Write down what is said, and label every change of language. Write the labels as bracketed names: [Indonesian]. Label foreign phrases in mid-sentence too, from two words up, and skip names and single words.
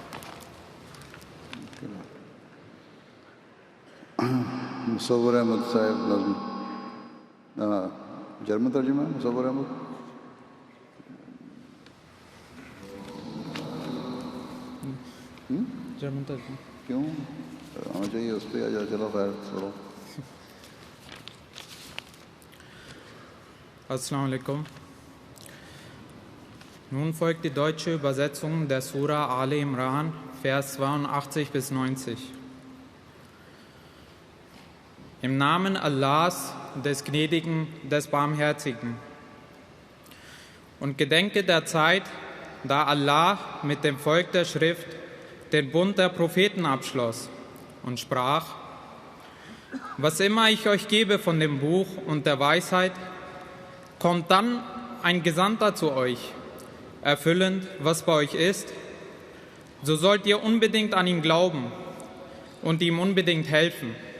[Urdu] مصور احمد صاحب نظم جرمن ترجمہ ہے مصور احمد۔ جرمن ترجمہ کیوں آنا چاہیے اس پہ؟ چلو خیر چھوڑو۔ [Arabic] السلام عليكم. [German] Nun folgt die deutsche Übersetzung der Sura Al Imran, Vers 82 bis 90. Im Namen Allahs, des Gnädigen, des Barmherzigen. Und gedenke der Zeit, da Allah mit dem Volk der Schrift den Bund der Propheten abschloss und sprach: Was immer ich euch gebe von dem Buch und der Weisheit, kommt dann ein Gesandter zu euch, erfüllend, was bei euch ist, so sollt ihr unbedingt an ihn glauben und ihm unbedingt helfen.